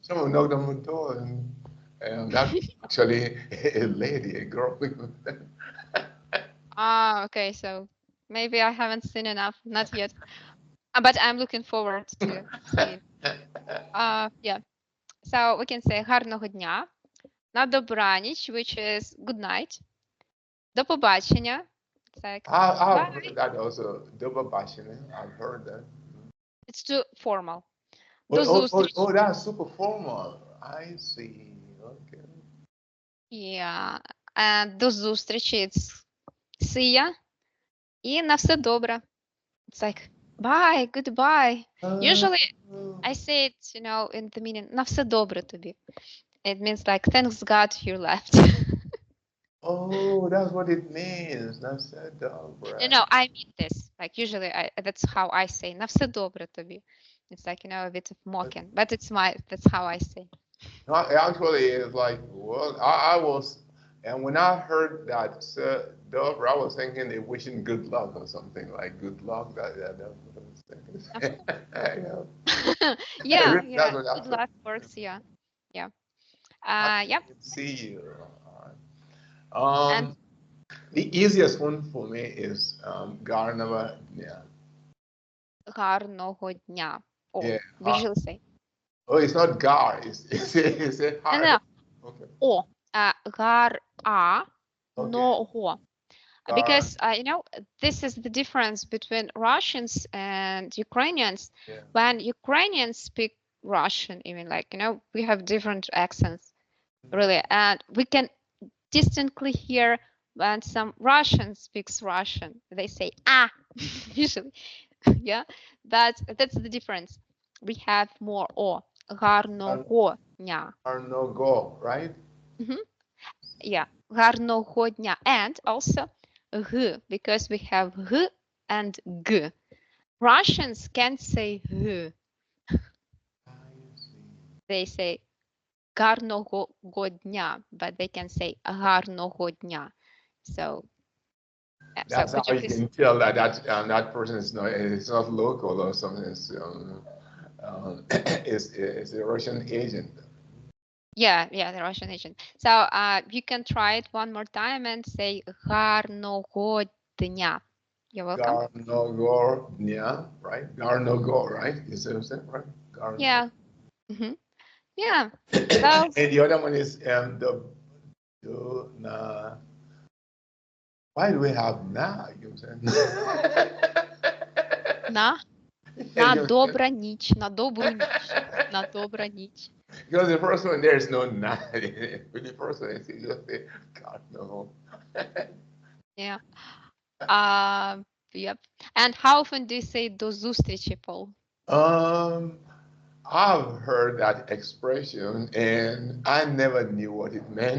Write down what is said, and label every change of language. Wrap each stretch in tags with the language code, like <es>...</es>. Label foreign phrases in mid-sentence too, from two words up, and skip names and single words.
<en>Someone knocked on the door, and that's actually a lady, a girl. Ah, okay. So maybe I haven't seen enough, not yet. But I'm looking forward to see. Yeah. So we can say</en> <uk>гарного дня, на добраніч,</uk> <en>which is good night,</en> <uk>до побачення.</uk> <en>It's like I've bye. heard that also. Double bashing. I've heard that. It's too formal. Oh,</en> <uk>До</uk> <en>oh, oh,</en> <uk>зустрічі.</uk> <en>oh, that's super formal. I see. Okay. Yeah. And</en> <uk>до зустрічі,</uk> <en>it's see ya.</en> <uk>І на все добре.</uk> <en>It's like bye, goodbye. Usually I say it, in the meaning</en> <uk>на все добре тобі.</uk> <en>It means like thanks God you left. Oh, that's what it means. That's it, right? No, I mean this. Like usually that's how I say</en> <uk>на все добре тобі.</uk> <en>It's like, a bit of mocking, but that's how I say. No, actually, it's like, well, I was, and when I heard that, Dover, I was thinking they wishing good luck or something like good luck. That's what I was thinking. Yeah, That's yeah. what I Good thought. luck works, yeah. Yeah. Happy Yep. to see you. And The easiest one for me is Garnava. Yeah.</en> <uk>гарного дня.</uk> <en>Oh, Yeah. we usually say. Oh, it's not Gar. It's No, hard. no. Okay.</en> <uk>О, гар</uk> <en>Okay.</en> <uk>но</uk> <en>Gar. because this is the difference between Russians and Ukrainians. Yeah. When Ukrainians speak Russian, even like we have different accents, really, and we can distinctly hear when some Russian speaks Russian. They say ah, usually, yeah. That's the difference. We have more o,</en> <uk>гарного дня.</uk> <en>Gar no go, right? Mhm. Yeah,</en> <uk>гарного дня.</uk> <en>And also g, because we have g and g. Russians can't say g. I see. They say</en> <uk>гарного дня,</uk> <en>but they can say</en> <uk>гарного дня.</uk> <en>So, so That's could how you you please? can tell that person is not local or something. It's a Russian agent. Yeah, the Russian agent. So you can try it one more time and say</en> <uk>гарного дня.</uk> <en>You're welcome. Garnogornia, right? Garnogor, right? You see what I'm saying, right? Yeah. Hmm. Yeah. So And the other one is the na. Why do we have na? You know what I'm saying?</en> <uk>на</uk> <en>You</en> <uk>на</uk> <en>know what I'm</en> <uk>добра ніч, на добру ніч, на добра ніч.</uk> <en>because the first one there is no na. With the first one, you just say God no. Yeah. Yep. And how often do you say</en> <uk>до зустрічі,</uk> <en>Paul? I've heard that expression and I never knew what it meant.</en>